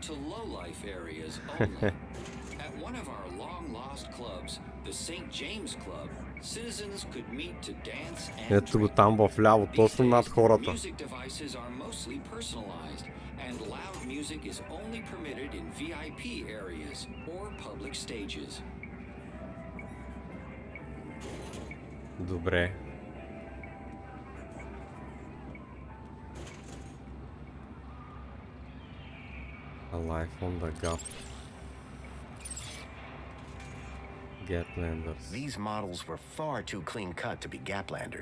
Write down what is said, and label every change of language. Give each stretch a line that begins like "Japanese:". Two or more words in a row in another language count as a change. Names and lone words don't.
Bulgarian: Ето го там в ляво, точно над хората. Добре.
English: Alive on the gap. Gaplanders. These models were far too clean cut to be Gaplanders.